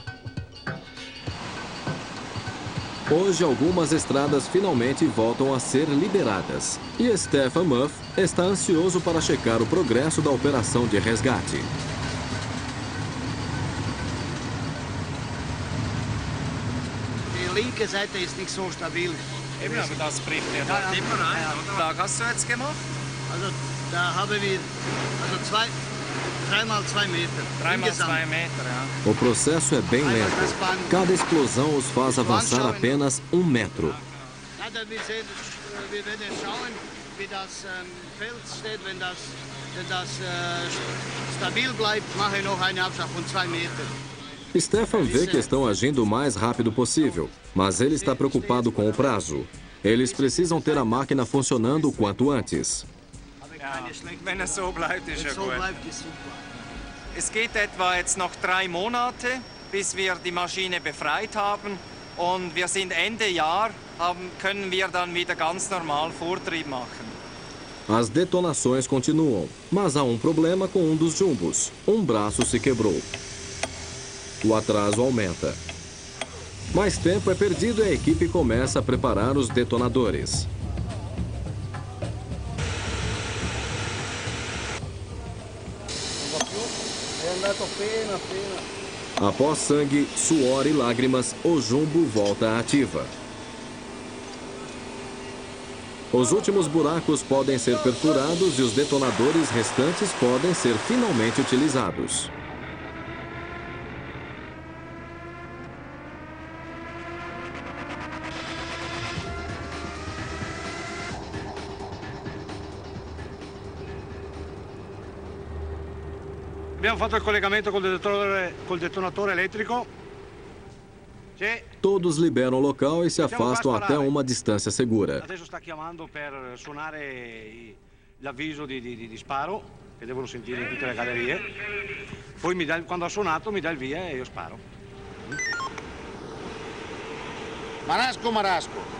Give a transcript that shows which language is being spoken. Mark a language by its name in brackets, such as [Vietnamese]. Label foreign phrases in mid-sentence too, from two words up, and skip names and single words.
[Portuguese] Hoje, algumas estradas finalmente voltam a ser liberadas. E Stefan Muff está ansioso para checar o progresso da operação de resgate. [German] linke Seite ist nicht so stabil. Eben, aber das bricht ja dort immer ein. Oder? Was hast du jetzt gemacht? Also da haben wir also 3 mal 2 Meter. 3 mal 2 Meter, ja. [Portuguese] O processo é bem lento. Cada explosão os faz avançar apenas 1 metro. [German] Wir werden schauen, wie das Feld steht. Wenn das stabil bleibt, mache ich noch einen Abschlag von 2 Metern. [Portuguese] Stefan vê que estão agindo o mais rápido possível, mas ele está preocupado com o prazo. Eles precisam ter a máquina funcionando o quanto antes. [German] Ja, wenn es so bleibt, ist ja gut. Es geht etwa jetzt noch 3 Monate, bis wir die Maschine befreit haben. Und wir sind Ende Jahr, können wir dann wieder ganz normal Vortrieb machen. [Portuguese] As detonações continuam, mas há um problema com um dos jumbos. Um braço se quebrou. O atraso aumenta. Mais tempo é perdido e a equipe começa a preparar os detonadores. Após sangue, suor e lágrimas, o jumbo volta à ativa. Os últimos buracos podem ser perfurados e os detonadores restantes podem ser finalmente utilizados. [Italian] Abbiamo fatto il collegamento col detonatore elettrico. [Portuguese] Todos liberam o local e se afastam até uma distância segura. [Italian] Adesso sta chiamando per suonare l'avviso di sparo, che devono sentire in tutte le gallerie. Poi quando ha suonato mi dà il via e io sparo. Marasco.